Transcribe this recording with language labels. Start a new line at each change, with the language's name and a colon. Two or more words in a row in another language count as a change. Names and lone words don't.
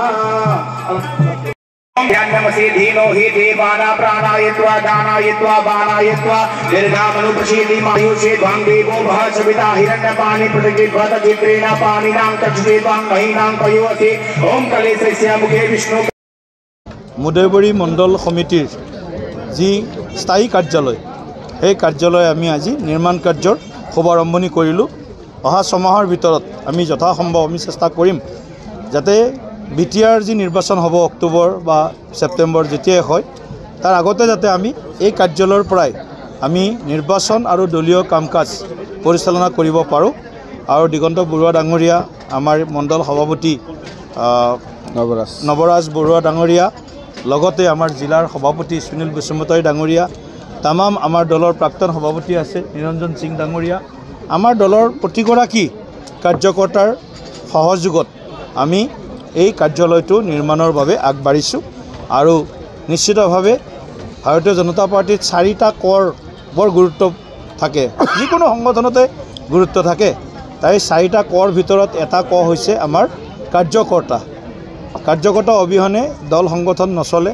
Sanskrit: ओम ध्यानमसि धीनो हि देवाना प्राणायत्वा दानायत्वा बाणायत्वा दीर्घामनु प्रसीदि मायुषे ध्वं देवो भः सविता हिरण्यपाणि प्रतिभत चित्रेण पाणिनां तच्छ्वेतां महीनां पयोसि ओम कलेशस्य मुखे विष्णु
Assamese: মুদেবৰী মণ্ডল সমিতিৰ জী স্থায়ী কাৰ্যালয় এই কাৰ্যালয় আমি আজি নিৰ্মাণ কাৰ্যৰ শুভাৰম্ভণি কৰিলোঁ। অহা ছমাহৰ ভিতৰত আমি যথাসম্ভৱ আমি চেষ্টা কৰিম যাতে বিটিআৰ যি নিৰ্বাচন হ'ব অক্টোবৰ বা ছেপ্টেম্বৰ যেতিয়াই হয় তাৰ আগতে যাতে আমি এই কাৰ্যালয়ৰ পৰাই আমি নিৰ্বাচন আৰু দলীয় কাম কাজ পৰিচালনা কৰিব পাৰোঁ। আৰু দিগন্ত বৰুৱা ডাঙৰীয়া আমাৰ মণ্ডল সভাপতি নৱৰাজ বৰুৱা ডাঙৰীয়া লগতে আমাৰ জিলাৰ সভাপতি সুনীল বসুমতাৰী ডাঙৰীয়া তমাম আমাৰ দলৰ প্ৰাক্তন সভাপতি আছে নিৰঞ্জন সিংহ ডাঙৰীয়া আমাৰ দলৰ প্ৰতিগৰাকী কাৰ্যকৰ্তাৰ সহযোগত আমি এই কাৰ্যালয়টো নিৰ্মাণৰ বাবে আগবাঢ়িছোঁ আৰু নিশ্চিতভাৱে ভাৰতীয় জনতা পাৰ্টিৰ 4টা কৰ বৰ গুৰুত্ব থাকে যিকোনো সংগঠনতে গুৰুত্ব থাকে তাই 4টা কৰ ভিতৰত এটা ক হৈছে আমাৰ কাৰ্যকৰ্তা অবিহনে দল সংগঠন নচলে।